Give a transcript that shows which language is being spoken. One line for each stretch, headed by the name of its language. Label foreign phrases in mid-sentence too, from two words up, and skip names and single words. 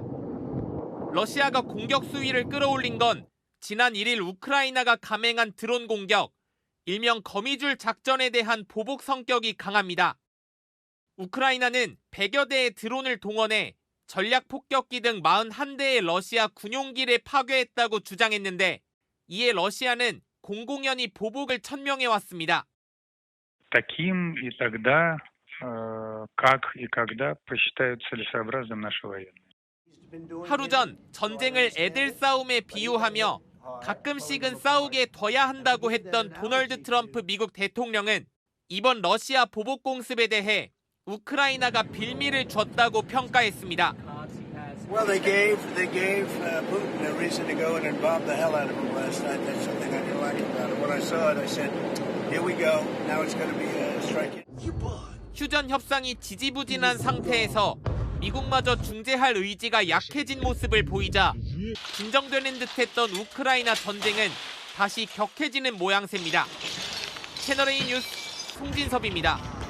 Korean: 러시아가 공격 수위를 끌어올린 건 지난 1일 우크라이나가 감행한 드론 공격, 일명 거미줄 작전에 대한 보복 성격이 강합니다. 우크라이나는 100여 대의 드론을 동원해 전략 폭격기 등 41대의 러시아 군용기를 파괴했다고 주장했는데 이에 러시아는 공공연히 보복을 천명해왔습니다.
Russian: Таким и тогда, как и когда посчитают целесообразным наши военные.
Korean: 하루 전 전쟁을 애들 싸움에 비유하며 가끔씩은 싸우게 둬야 한다고 했던 도널드 트럼프 미국 대통령은 이번 러시아 보복 공습에 대해 우크라이나가 빌미를 줬다고 평가했습니다.
English: Well, they gave Putin a reason to go and bomb the hell out of him last night. That's something I didn't like about it. When I saw it, I said, "Here we go. Now it's going to be a strike."
Korean: 휴전 협상이 지지부진한 상태에서 미국마저 중재할 의지가 약해진 모습을 보이자 진정되는 듯했던 우크라이나 전쟁은 다시 격해지는 모양새입니다. 채널A 뉴스 송진섭입니다.